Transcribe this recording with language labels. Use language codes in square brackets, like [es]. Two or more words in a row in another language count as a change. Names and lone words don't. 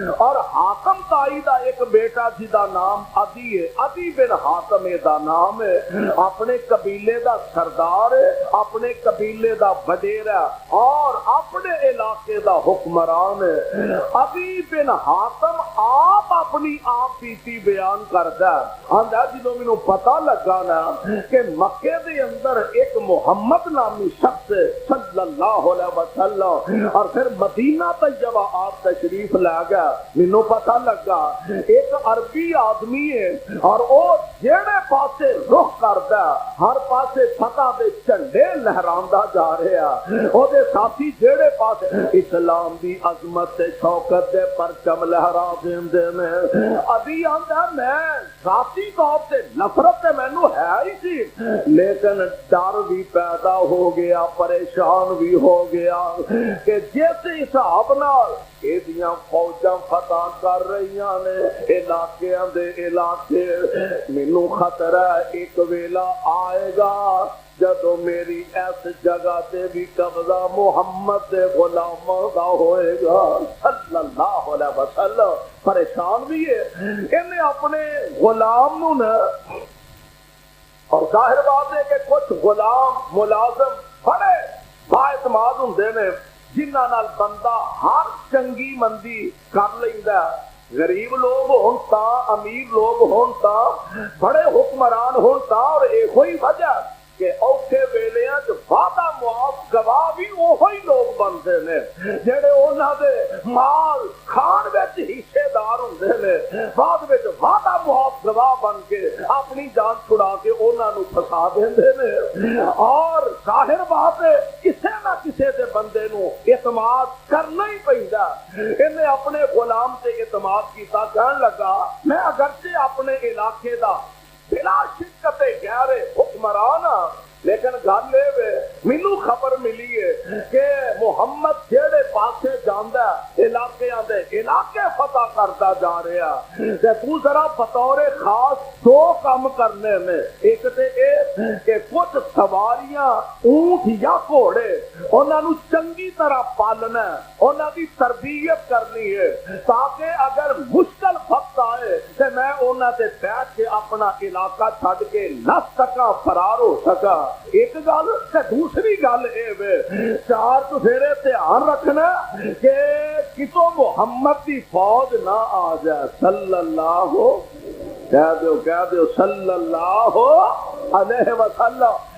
[pa] اور حاتم تائی دا ایک بیٹا جدا نام عدی ہے. عدی بن حاتم دا نام ہے. اپنے قبیلے دا سردار ہے, اپنے قبیلے دا وڈیرا اور اپنے علاقے دا حکمران ہے. عدی بن حاتم آپ اپنی آپ بیتی بیان کردا ہے. جدوں مینوں پتہ لگا نا کہ مکے دے اندر ایک محمد نامی شخص [ar] صلی اللہ علیہ وسلم [pa] اور پھر مدینہ طیبہ آپ تشریف لے گیا, مینوں پتہ لگا ایک عربی آدمی ہے اور وہ جہڑے پاسے رخ کردا ہر پاسے فتح دے جھنڈے لہراندا جا رہا. او دے ساتھی جہڑے پاسے اسلام دی عظمت تے شوکت دے پرچم لہرا دیندے نے. ابھی آندا میں ذاتی طور تے نفرت تے مینوں ہے ہی سی, لیکن ڈر بھی پیدا ہو گیا, پریشان بھی ہو گیا کہ جس حساب نال ایدیاں فوجاں فتح کر رہی نے علاقیاں دے علاقے, مینوں خطرہ ایک ویلا آئے گا جدو میری اس جگہ تے بھی قبضہ محمد دے غلاماں دا ہوئے گا [ar] صلی اللہ علیہ وسلم. [pa] پریشان بھی ہے انہیں اپنے غلام نو نا, اور ظاہر بات ہے کہ کچھ غلام ملازم بڑے بااعتماد ہوندے نے جنہاں نال بندہ ہر چنگی مندی کر لیندا. غریب لوگ ہون تا, امیر لوگ ہون تا, بڑے حکمران ہون تا, اور ایک ہی وجہ کہ اوکھے ویلیاں چ وعدہ معاف گواہ بھی وہی لوگ بنتے نے جڑے انہاں دے مال کھان وچ حصے دار ہوندے نے, بعد وچ وعدہ معاف گواہ بن کے اپنی جان چھڑا کے انہاں نو پھسا دیندے نے. اور ظاہر بات ہے کسے نہ کسے دے بندے نو اعتماد کرنا ہی پیندا. انہیں اپنے غلام تے اعتماد کیتا, کہن لگا میں اگرچہ اپنے علاقے دا بلا شکت غیر حکمران, لیکن گل یہ مینوں خبر ملی ہے کہ محمد جہڑے پاسے جاندا علاقیاں دے علاقے فتح کرتا جا رہا تے تو ذرا بطور خاص دو کام کرنے میں. ایک تے اے کہ کچھ سواریاں اونٹ یا گھوڑے انہاں نو چنگی طرح پالنا, انہاں دی تربیت کرنی ہے تاکہ اگر مشکل وقت آئے تے میں انہاں تے بیٹھ کے اپنا علاقہ چھڈ کے نس سکاں, فرار ہو سکاں. ایک گل تے دوسری گل اے چار چفیرے دھیان رکھنا کہ کتوں محمد دی فوج نہ آ جائے. [ar] صلی اللہ [pa] کہہ دیو [ar] صلی اللہ علیہ وسلم.